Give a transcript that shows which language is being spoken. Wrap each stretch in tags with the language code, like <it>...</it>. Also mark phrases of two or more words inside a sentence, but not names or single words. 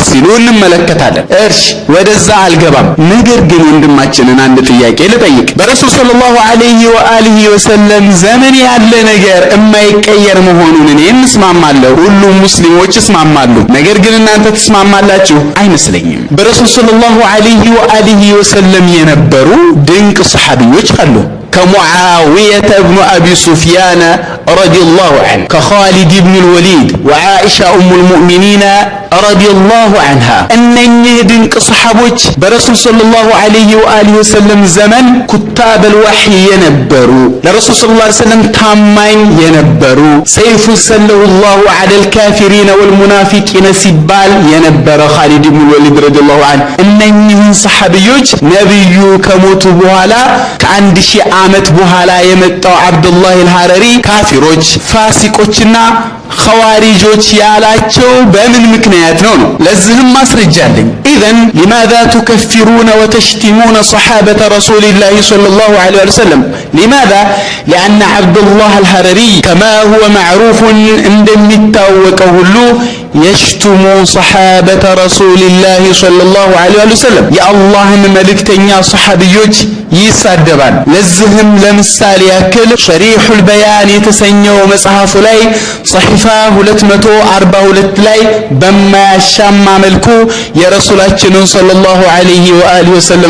<am>ሲሉ እንመለከታለን። እርሽ ወደዛ አልገባም። ነገር ግን ወንድማችንን አንድ ጥያቄ ልጠይቅ። በረሱል</am> <ar>صلى الله عليه وآله وسلم</ar> <am>ዘመን ያለ ነገር የማይቀየር መሆኑን እኔ እስማማለሁ፣ ሁሉም ሙስሊሞች እስማማሉ። ነገር ግን እናንተ ትስማማላችሁ አይመስለኝም። በረሱል</am> <ar>صلى الله عليه وآله وسلم</ar> <am>የነበሩ ድንቅ ሰሐቢዎች አሉ።</am> <ar>كمعاوية بن أبي سفيان رضي الله عنه كخالد بن الوليد وعائشة أم المؤمنين رضي الله عنها</ar> <am>እነኚህ ድንቅ ሰሐቦች በረሱል</am> <ar>صلى الله عليه وآله وسلم</ar> <am>ዘመን</am> <ar>كتاب الوحي</ar> <am>የነበሩ ለረሱል</am> <ar>صلى الله عليه وسلم</ar> <am>ታማኝ የነበሩ</am> <ar>سيف الله على الكافرين والمنافقين</ar> <am>ሲባል የነበረ ኻሊድ ኢብኑ ወሊድ</am> <ar>رضي الله عنه</ar> <am>እነኚህን ሰሐቢዮች ነብዩ ከሞቱ በኋላ ከ1000 ዓመት በኋላ የመጣው አብዱላህ አልሐረሪ ካፊሮች ፋሲቆችና ኸዋሪጆች ያላቸው በምን ምክንያት ነው? ለዚህም ማስረጃ አለኝ።</am> <ar>ኢዘን لماذا تكفرون وتشتمون صحابة رسول الله صلى الله عليه وسلم؟ لماذا؟ لأن عبد الله الحرري كما هو معروف</ar> <am>እንደሚታወቀው ሁሉ</am> <ar>يشتم صحابة رسول الله صلى الله عليه وسلم</ar> <am>የአላህን መልእክተኛ ሰሐቢዮች ይሳደባል። ለዚህም ለምሳሌ ያክል ሸሪሑል በያን የተሰኘው መጽሐፉ ላይ صحيفة 242 ላይ በማያሻማ መልኩ የረሱላችንን</am> <ar>صلى الله عليه وآله وسلم</ar>